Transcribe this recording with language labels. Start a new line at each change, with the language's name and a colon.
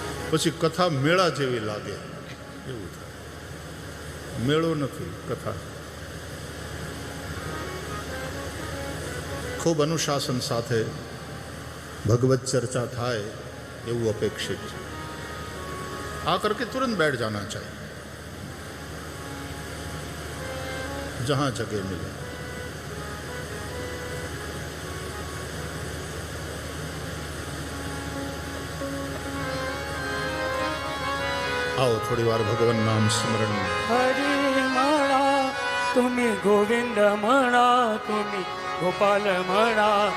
Gujarati: પછી કથા મેળા જેવી લાગે એવું થાય. મેળો નથી, કથા. ખૂબ અનુશાસન સાથે ભગવત ચર્ચા થાય એવું અપેક્ષિત છે.
Hindi: आकर के तुरंत बैठ जाना चाहिए जहां जगह मिले. आओ थोड़ी बार भगवान नाम स्मरण में.
Marathi: हरि म्हणा तुम्ही गोविंद म्हणा, तुम्ही गोपाल म्हणा.